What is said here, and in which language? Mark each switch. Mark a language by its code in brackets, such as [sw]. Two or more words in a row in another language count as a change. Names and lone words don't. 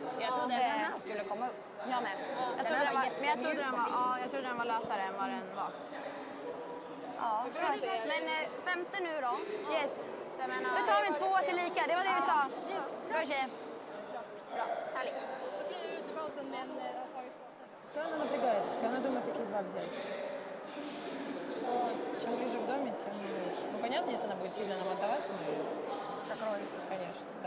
[sv] Jag trodde den här skulle komma upp. Jag med. Jag trodde den var lösare än vad den var. Ja, men femte nu då. Yes. Så jag menar, nu tar vi en 2 till lika, det var det vi sa. Bra tjej. Bra, härligt. [ru] Скоро надо приготовиться, она думает, какие 2 взять. Чем ближе в доме, тем лучше. Ну, понятно, если она будет сильно нам отдаваться, конечно, да.